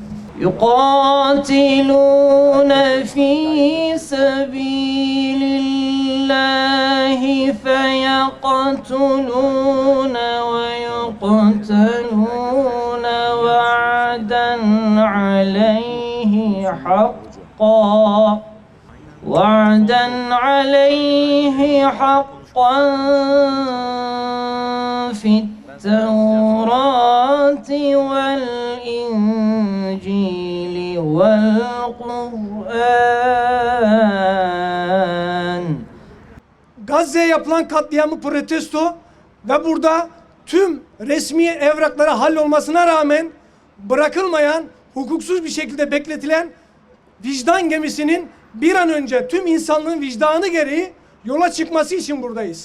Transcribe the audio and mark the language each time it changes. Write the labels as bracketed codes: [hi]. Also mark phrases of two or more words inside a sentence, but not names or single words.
[ar] يقاتلون في سبيل الله فيقتلون ويقتلون وعدا عليه حقا وعدا عليه حقا في التوراة والإنجيل والقرآن. [tr] Gazze'ye yapılan katliamı protesto ve burada tüm resmi evraklara hallolmasına rağmen bırakılmayan, hukuksuz bir şekilde bekletilen vicdan gemisinin bir an önce tüm insanlığın vicdanı gereği yola çıkması için buradayız.